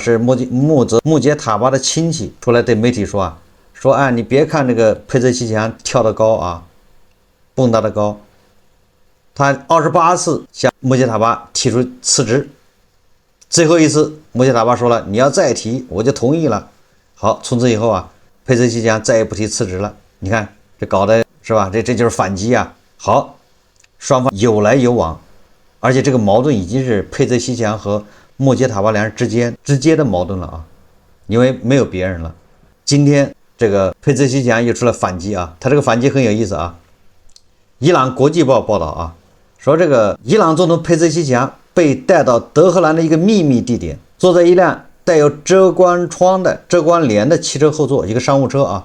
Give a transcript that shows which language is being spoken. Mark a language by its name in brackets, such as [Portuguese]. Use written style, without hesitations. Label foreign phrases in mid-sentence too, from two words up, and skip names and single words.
[Chinese] 是穆杰塔巴的亲戚出来对媒体说啊，说啊，你別看這個佩澤西奇揚跳得高啊，蹦躂的高，他28次向穆杰塔巴提出辭職，最後一次穆杰塔巴說了，你要再提我就同意了。好，從此以後啊，佩澤西奇揚再也不提辭職了。你看這搞的是吧？這就是反擊啊。好，雙方有來有往，而且這個矛盾已經是佩澤西奇揚和穆杰塔巴兩人之間直接的矛盾了啊，因為沒有別人了。今天這個佩澤西奇揚又出來反擊啊，他這個反擊很有意思啊。伊朗國際報報道啊，說這個伊朗總統佩澤西奇揚被帶到德黑蘭的一個秘密地點，坐在一輛帶有遮光窗的遮光簾的汽車後座，一個商務車啊。